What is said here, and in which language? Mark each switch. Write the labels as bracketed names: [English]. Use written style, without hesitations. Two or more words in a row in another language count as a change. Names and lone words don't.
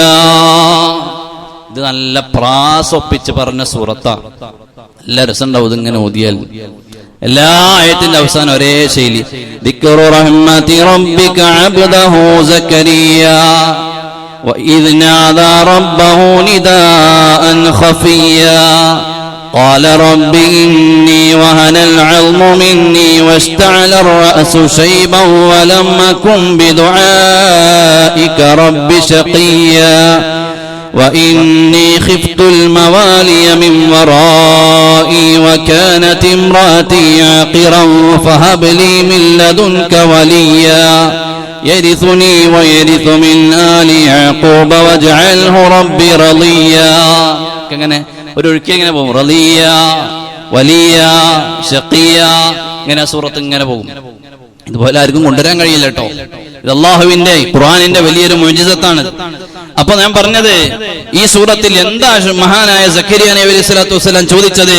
[Malayalam] ഇത് നല്ല പ്രാസൊപ്പിച്ച് പറഞ്ഞ സൂറത്താ. നല്ല രസമുണ്ടാവും ഇങ്ങനെ ഓതിയാൽ. എല്ലാ ആയത്തിന്റെ അവസാനം ഒരേ ശൈലി. [Arabic] ذكر رحمت ربك عبده زكريا وإذ نادى ربه نداء خفيا قال رب إني وهن العظم مني واشتعل الرأس شيبا ولم أكن بدعائك رب شقيا وإني خفت الموالي من ورائي وكانت امرأتي عاقرا فهب لي من لدنك وليا يرثني ويرث من آل يعقوب واجعله ربي رضيا. [Malayalam] അങ്ങനെ ഒരു ഒഴുക്കി ഇങ്ങനെ പോകും. [Arabic] رضيا، وليا، شقيا, [Malayalam] ഇങ്ങനെ സൂറത്ത് ഇങ്ങനെ പോകും. ഇതുപോലെ ആർക്കും കൊണ്ടുവരാൻ കഴിയില്ല കേട്ടോ. ഇത് അല്ലാഹുവിന്റെ ഖുർആനിന്റെ വലിയൊരു മുഅ്ജിസത്താണ്. അപ്പൊ ഞാൻ പറഞ്ഞത്, ഈ സൂറത്തിൽ എന്താ മഹാനായ സക്കരിയ നബി [Arabic] عليه الصلاة والسلام [Malayalam] ചോദിച്ചത്?